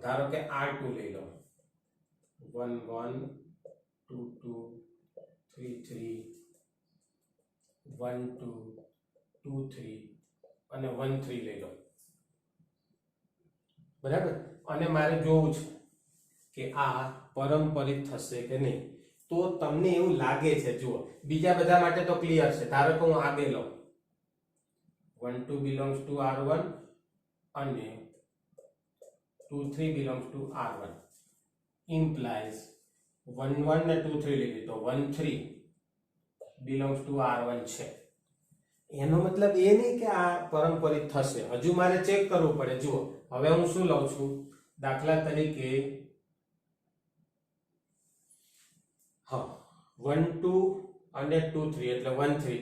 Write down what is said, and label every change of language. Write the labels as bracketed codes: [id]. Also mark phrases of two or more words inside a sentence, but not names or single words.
[gu] ધારો કે R2 લઈ લો. 1 1 2 2 3 3 1 2 2 3 અને 1 3 લઈ લો, બરાબર? અને મારે જોવું છે કે આ પરંપરિત થશે કે નહીં. તો તમને એવું લાગે છે, જુઓ બીજા બધા માટે તો ક્લિયર છે. ધારો કે હું આ બે લઉં, 1 2 [en] belongs to [gu] R1 અને 2 3 [en] belongs to [gu] R1 implies 1 1 ને 2 3 લીધી તો 1 3 [en] belongs to [gu] R1 છે. એનો મતલબ એ નહીં કે આ પરંપરિત થશે. હજુ મારે ચેક કરવું પડે. જુઓ હવે હું શું લઉં છું? દાખલા તરીકે 1 2 અને 2 3 એટલે 1 3.